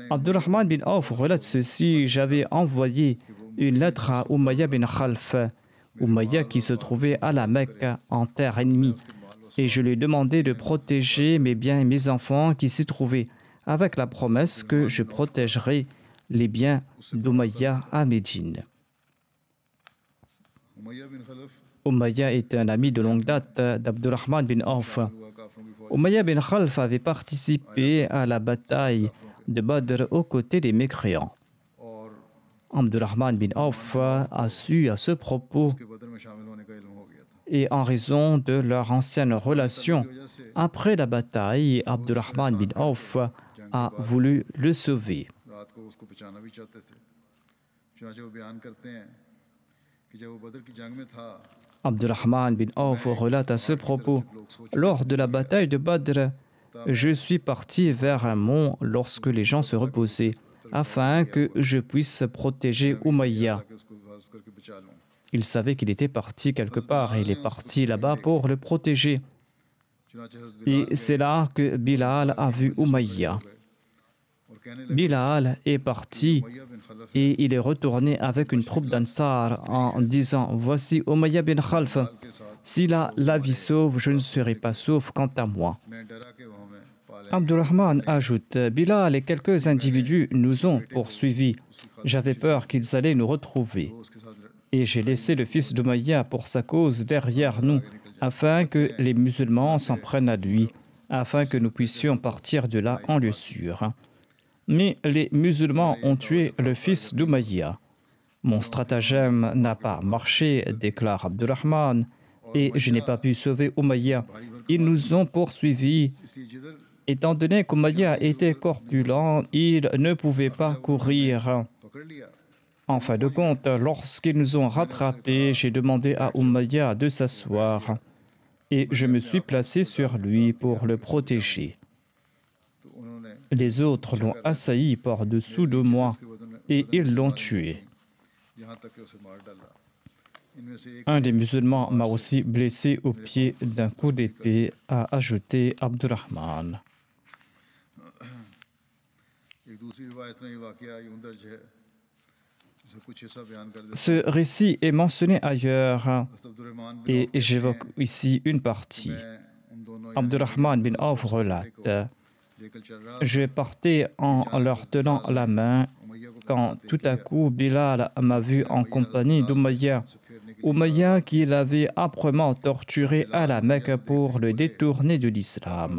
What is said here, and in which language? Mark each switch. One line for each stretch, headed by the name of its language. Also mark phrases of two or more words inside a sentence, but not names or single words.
French: Abdurrahman bin Auf relate ceci. J'avais envoyé une lettre à Umayya bin Khalf, Umayya qui se trouvait à la Mecque en terre ennemie, et je lui ai demandé de protéger mes biens et mes enfants qui s'y trouvaient, avec la promesse que je protégerai les biens d'Umayya à Médine.
Urdu: امیہ بن خلف
French: Umayya était un ami de longue date d'Abdurrahman bin Auf.
Urdu: ہوا کافروں کی فوج
French: Umayya bin Khalf avait participé à la bataille de Badr aux côtés des mécréants.
Urdu: और
French: Abdurrahman bin Auf a su à ce propos
Urdu: کے بدر میں شامل ہونے کا علم ہو گیا تھا.
French: et en raison de leur ancienne relation.
Urdu: کی وجہ سے
French: Après la bataille, Abdurrahman bin Auf a voulu le sauver.
Urdu: رات کو اس کو بچانا بھی چاہتے تھے۔ چنانچہ وہ بیان کرتے ہیں کہ جب وہ بدر کی جنگ میں تھا
French: Abdurrahman bin Auf relate à ce propos: lors de la bataille de Badr, je suis parti vers un mont lorsque les gens se reposaient, afin que je puisse protéger Umayya.
Urdu: کہ اس کو حفاظت کر کے بچا لوں.
French: Il savait qu'il était parti quelque part et il est parti là-bas pour le protéger.
Urdu: چنانچہ حضرت
French: Et c'est là que Bilal a vu Umayya.
Urdu: اور کہنے لگے
French: Bilal est parti
Urdu: امیہ بن خلف
French: et il est retourné avec une troupe d'Ansar en disant: voici Umayya bin Khalf.
Urdu: کے ساتھ
French: S'il a la vie sauve, je ne serai pas sauf quant à moi.
Urdu: میں ڈرا کے وہاں میں پالے
French: Abdurrahman ajoute: Bilal et quelques individus nous ont poursuivis. J'avais peur qu'ils allaient nous retrouver.
Urdu: اس کے ساتھ
French: Et j'ai laissé le fils d'Umayya pour sa cause derrière nous, afin que les musulmans s'en prennent à lui, afin que nous puissions partir de là en lieu sûr. Mais les musulmans ont tué le fils d'Umayya. Mon stratagème n'a pas marché, déclare Abdurrahman, et je n'ai pas pu sauver Umayya. Ils nous ont poursuivis.
Urdu: اس لیے جدھر
French: Étant donné qu'Umayya était corpulent, il ne pouvait pas courir.
Urdu: پکڑ لیا
French: En fin de compte, lorsqu'ils nous ont rattrapés, j'ai demandé à Umayya de s'asseoir et je me suis placé sur lui pour le protéger.
Urdu: تو انہوں نے
French: Les autres l'ont assailli par-dessous de moi et ils l'ont tué.
Urdu: یہاں تک کہ اسے مار ڈالا۔ ان میں سے ایک
French: Un des musulmans m'a aussi blessé au pied d'un coup d'épée, a ajouté Abdurrahman.
Urdu: ایک دوسری روایت میں یہ واقعہ یوں درج ہے جسے کچھ حصہ بیان کر دیتا
French: Ce récit est mentionné ailleurs
Urdu: ہوں۔ عبدالرحمن بن
French: et
Urdu: عوف کہتے
French: j'évoque
Urdu: ہیں,
French: ici une partie.
Urdu: میں ان دونوں
French: Abdurrahman bin Auf relate: Je partais en leur tenant la main quand tout à coup Bilal m'a vu en compagnie d'Umayya. Umayya qui l'avait âprement torturé à la Mecque pour le détourner de l'islam.